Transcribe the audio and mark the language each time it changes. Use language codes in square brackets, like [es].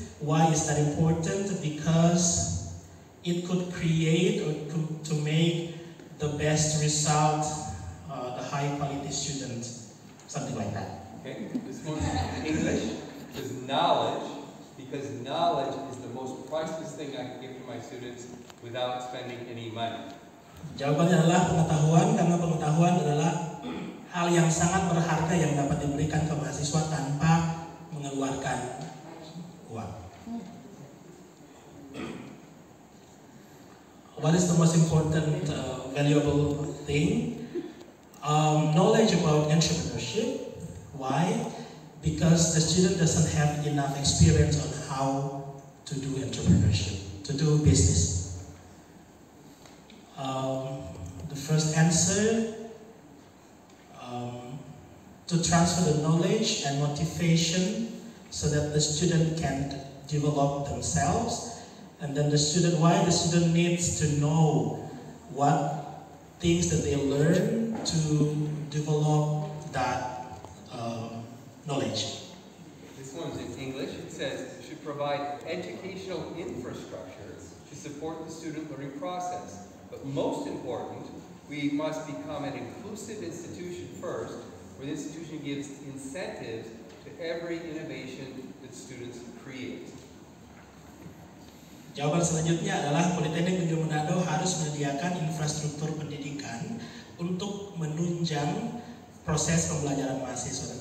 [en] Why is that important? Because it could create or to make the best result, the high quality student, something like that. Okay, this one's in English. Is knowledge, because knowledge is the most priceless thing I can give to my students without spending any money. [id] Jawabannya adalah pengetahuan, karena pengetahuan adalah hal yang sangat berharga yang dapat diberikan ke mahasiswa tanpa mengeluarkan uang. [en] What is the most important, valuable thing? Knowledge about entrepreneurship. Why? Because the student doesn't have enough experience on how to do entrepreneurship, to do business. The first answer, to transfer the knowledge and motivation so that the student can develop themselves. And then why the student needs to know what things that they learn to develop that knowledge. This one's in English. It says it should provide educational infrastructure to support the student learning process. But most important, we must become an inclusive institution first, where the institution gives incentives to every innovation that students create. [id] Jawaban selanjutnya adalah Politeknik Negeri Manado harus menyediakan infrastruktur pendidikan untuk menunjang proses pembelajaran mahasiswa.